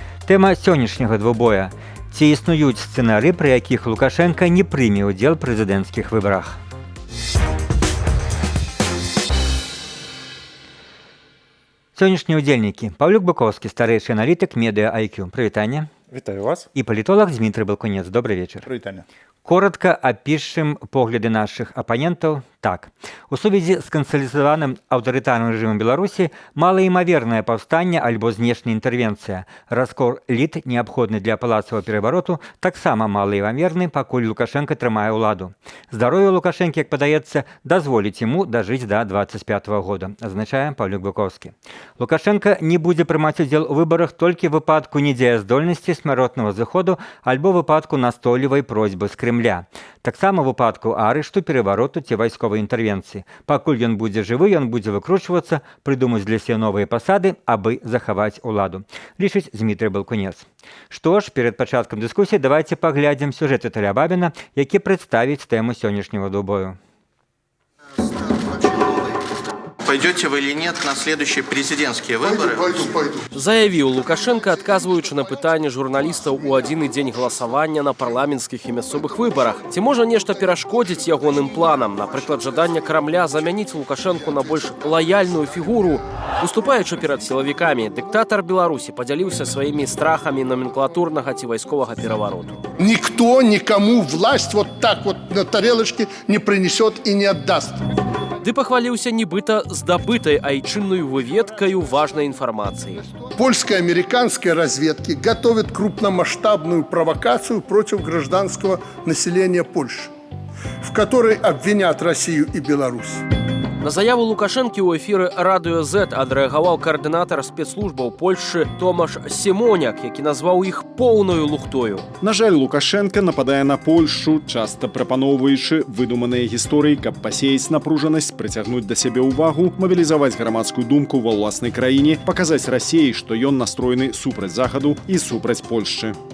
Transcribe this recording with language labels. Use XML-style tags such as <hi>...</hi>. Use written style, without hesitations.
<be>Тэма сённяшняга двубоя – ці існуюць сцэнары, пры якіх Лукашенка не прыме ўдзел у прэзідэнцкіх выбарах. Сённяшнія ўдзельнікі. Паўлюк Быковскі, старэйшы аналітык медыа IQ. Прывітанне. Вітаю вас. І палітолог Дмітрый Балкунец.</be> <ru>Добрый вечер.</ru> <be>Прывітанне.</be> <ru>Коротко опишем погляды наших оппонентов так.</ru> <be>У сувязі з кансалізаваным аўтарытарным рэжымам Беларусі малаімавернае паўстанне альбо знешняя інтэрвенцыя. Раскол эліт, неабходны для палацавага перавароту, таксама малаімаверны, пакуль Лукашенко трымае ўладу. Здароўе Лукашэнкі, як падаецца, дазволіць яму дажыць да 25-го года, азначае Паўлюк Быковскі. Лукашенко не будзе прымаць удзел у выбарах толькі ў выпадку недзеяздольнасці, смяротнага зыходу альбо выпадку настойлівай просьбы з Кремля. Таксама ў выпадку арышту, перавароту ці вайсковай інтэрвенцыі. Пакуль ён будзе жывы, ён будзе выкручвацца, прыдумаць для сябе новыя пасады, абы захаваць уладу. Лічыць Дмітрый Балкунец. Што ж, перад пачаткам дыскусіі давайце паглядзім сюжэт Віталя Бабіна, які прадставіць тэму сённяшняга двубою.</be> <ru>Пойдете вы или нет на следующие президентские выборы? Пойду.</ru> <be>Заявіў Лукашенко, адказваючы на пытанне журналістаў у адзіны дзень галасавання на парламенцкіх і мясцовых выбарах. Ці можа нешта перашкодзіць ягоным планам, напрыклад, жаданне Крамля замяніць Лукашенку на больш лаяльную фігуру? Выступаючы перад сілавікамі, дыктатар Беларусі падзяліўся сваімі страхамі номенклатурнага ці вайсковага перавароту.</be> <ru>Никто никому власть вот так вот на тарелочке не принесет и не отдаст.</ru> <be>Ды пахваліўся нібыта здабытай айчыннаю выведкаю</be> <ru>важной информации. Польская и американская разведки готовят крупномасштабную провокацию против гражданского населения Польши, в которой обвинят Россию и Беларусь.</ru> <be>На заяву Лукашэнкі ў эфіры Радыё Z адрэагаваў каардынатар спецслужбаў Польшчы Томаш Сімоняк, які назваў іх поўнаю лухтою. На жаль, Лукашенко нападае на Польшчу, часта прапаноўваючы выдуманыя гісторыі, каб пасеяць напружанасць, прыцягнуць да сябе ўвагу, мабілізаваць грамадскую думку ва ўласнай краіне, паказаць Расіі, што ён настроены супраць Захаду і супраць Польшчы.</be>